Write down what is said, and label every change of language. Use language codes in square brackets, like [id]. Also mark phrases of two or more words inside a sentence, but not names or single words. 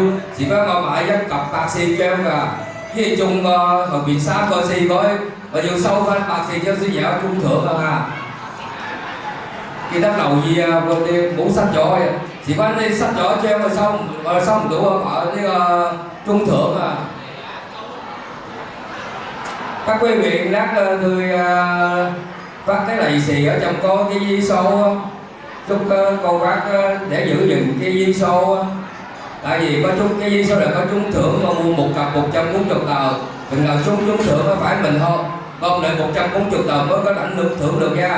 [yue] 事關我買1沓104張㗎，即係中個後邊3個4個，我要收翻104張先有一中獎啊！記得留意啊，我哋冇失咗嘅。事關你失咗一張，我收唔到啊！呢個中獎啊！ [vi] Các quý vị lát tôi phát cái lì xì ở trong có cái dây số, chúc cô bác để giữ gìn cái dây số. Tại vì có chút cái dây số là có trúng thưởng mà mua 1 cặp 140 tờ, mình nào trúng thưởng phải mình thôi, gom lại 140 tờ mới có lãnh được thưởng được nha.